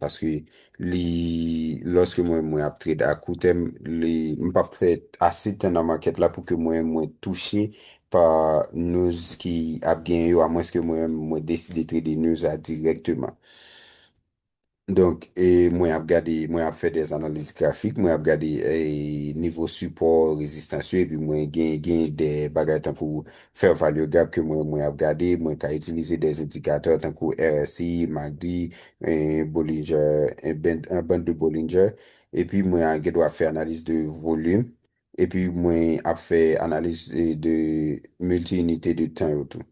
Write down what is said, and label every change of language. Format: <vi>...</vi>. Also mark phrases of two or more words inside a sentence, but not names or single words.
<ht>Paske loske mwen ap trade a koutem, mwen pap fe ase ten nan market la pou ke mwen touche pa news ki ap gen yo, a mwen ke mwen deside trade news a direktman. Donk, mwen ap fè des analiz grafik, mwen ap gade nivou support, rezistansyo, epi mwen gen de bagay tankou</ht> <en>fair value gap</en> <ht>ke mwen ap gade, mwen ka itilize des indikator tankou RSI, MACD, Bollinger, un band de Bollinger, epi mwen gen do ap fè analiz de volume, epi mwen ap fè analiz de multi-unité de tan yo tou.</ht>